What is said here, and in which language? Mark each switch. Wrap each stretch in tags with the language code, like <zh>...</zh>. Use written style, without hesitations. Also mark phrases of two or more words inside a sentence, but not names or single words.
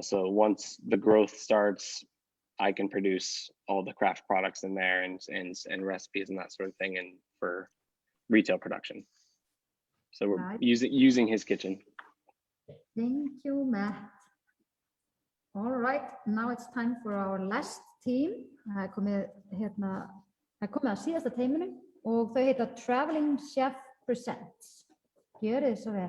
<en>So once the growth starts, I can produce all the craft products in there and recipes and that sort of thing, and for retail production. So we're using his kitchen. Thank you, Matt. All right, now it's time for our last team.</en> <is>Það er komið að síðasta teiminu og þau heita Traveling Chef Presents. Gjörið þið svo vel.</is>